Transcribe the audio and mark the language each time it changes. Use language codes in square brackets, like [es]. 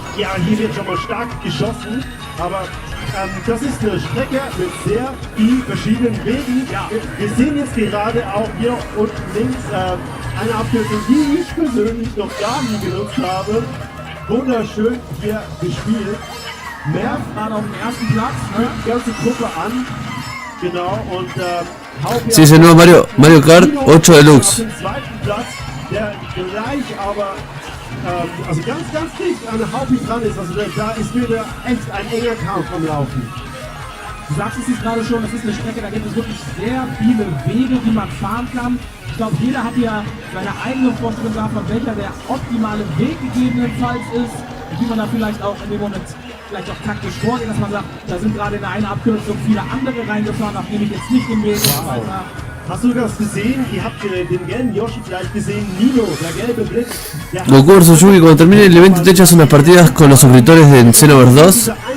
[de] Ja, hier wird schon mal stark geschossen. Aber das ist eine Strecke mit sehr vielen verschiedenen Wegen. Ja. Wir sehen jetzt gerade auch hier unten links eine Abkürzung, die ich persönlich noch gar nie genutzt habe. Wunderschön hier gespielt. Merv gerade auf dem ersten Platz, ne? Die ganze Gruppe an. Genau, und [es] Sí, es el nuevo Mario Kart 8 Deluxe. [de] auf dem zweiten Platz, der gleich aber also ganz dicht an Haupi dran ist. Also da ist wieder echt ein enger Kampf am Laufen. Du sagst es jetzt gerade schon, das ist eine Strecke, da gibt es wirklich sehr viele Wege, die man fahren kann. Ich glaube, jeder hat ja seine eigene Vorstellung davon, welcher der optimale Weg gegebenenfalls ist. Und wie man da vielleicht auch in dem Moment vielleicht auch taktisch vorgeht, dass man sagt, da sind gerade in einer Abkürzung viele andere reingefahren, auf denen ich jetzt nicht den Weg weiter. Hast du das gesehen? Ihr habt den gelben Yoshi vielleicht gesehen, Nino, der gelbe Blitz. [es] Goku vs Yugi, cuando termine el evento te echas unas partidas con los suscriptores de Xenoverse 2.